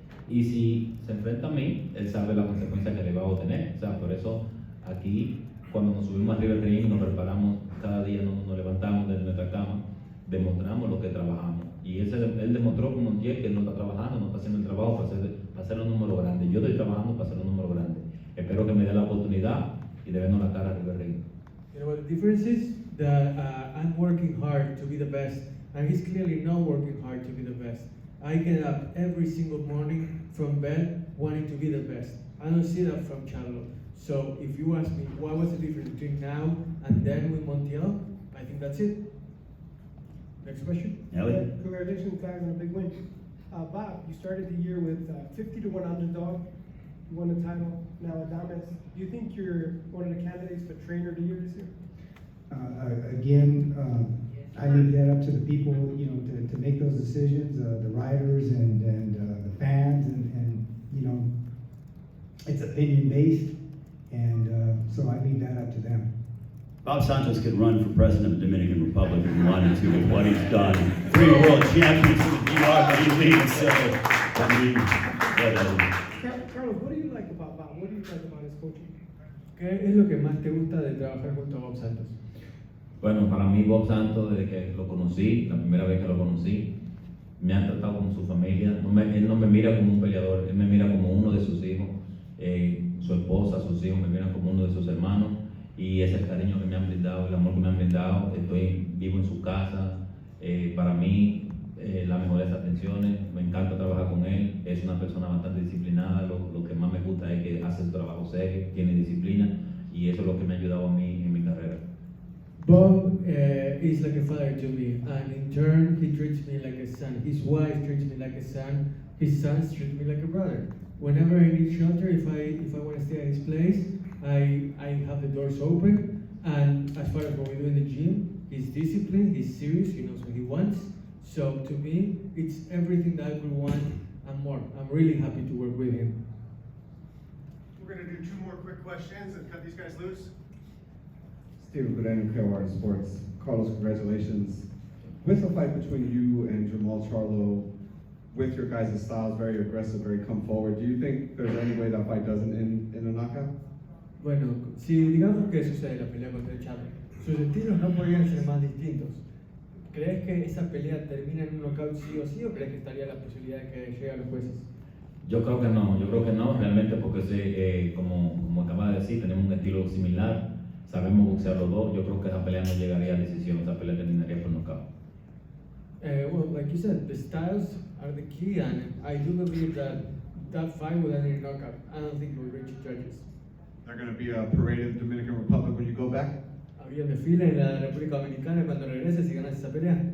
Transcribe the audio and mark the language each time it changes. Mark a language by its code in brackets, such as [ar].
[es] Y si se enfrenta a mí, él sabe la consecuencia que le va a obtener. O sea, por eso aquí, cuando nos subimos arriba del ring, nos preparamos, cada día nos levantamos de nuestra cama, demostramos lo que trabajamos. Y él demostró con Montiel que él no está trabajando, no está haciendo el trabajo para hacer los números grandes. Yo estoy trabajando para hacer los números grandes. Espero que me dé la oportunidad y de vernos la cara arriba del ring. [en] You know what the difference is? That I'm working hard to be the best, and he's clearly not working hard to be the best. I get up every single morning from bed wanting to be the best. I don't see that from Charlo. So if you ask me what was the difference between now and then with Montiel, I think that's it. Next question. Elliot? Congratulations, guys, on a big win. Bob, you started the year with 50-1 underdog. You won the title. Now Adames, do you think you're one of the candidates for trainer of the year this year? Again, I leave that up to the people, you know, to make those decisions, the writers and the fans, and you know, it's opinion based, and so I leave that up to them. Bob Santos could run for president of the Dominican Republic if he wanted to with what he's done. 3 world champions with the DR League, so I mean, whatever. Carlos, what do you like about Bob? What do you like about his coaching? [es] ¿Qué es lo que más te gusta de trabajar junto a Bob Santos? Bueno, para mí Bob Santos, desde que lo conocí, la primera vez que lo conocí, me ha tratado como su familia. Él no me mira como un peleador, él me mira como uno de sus hijos, su esposa, sus hijos me miran como uno de sus hermanos, y ese cariño que me han brindado, el amor que me han brindado. Estoy vivo en su casa, para mí las mejores atenciones, me encanta trabajar con él. Es una persona bastante disciplinada. Lo que más me gusta es que hace su trabajo serio, tiene disciplina, y eso es lo que me ha ayudado a mí en mi carrera. [en] Bob is like a father to me, and in turn, he treats me like a son. His wife treats me like a son. His sons treat me like a brother. Whenever I need shelter, if I want to stay at his place, I have the doors open. And as far as what we do in the gym, he's disciplined, he's serious, he knows what he wants. So to me, it's everything that I would want and more. I'm really happy to work with him. We're going to do 2 more quick questions and cut these guys loose. Steven Gudenu, Clearwater Sports. Carlos, congratulations. With the fight between you and Jamal Charlo, with your guys' styles, very aggressive, very come forward, do you think there's any way that fight doesn't end in a knockout? [es] Bueno, si digamos que sucede la pelea contra Charlo, sus estilos no podrían ser más distintos. ¿Crees que esa pelea termina en un knockout sí o sí, o crees que estaría la posibilidad de que llegue a los jueces? Yo creo que no, realmente porque como acaba de decir, tenemos un estilo similar, sabemos boxear los dos, yo creo que esa pelea no llegaría a decisión, esa pelea terminaría por nocaut. [en] Well, like you said, the styles are the key, and I do believe that that fight will end in a knockout. I don't think it will reach judges. They're going to be a parade in the Dominican Republic when you go back? [es] Había un desfile en la República Dominicana cuando regreses y ganas esa pelea.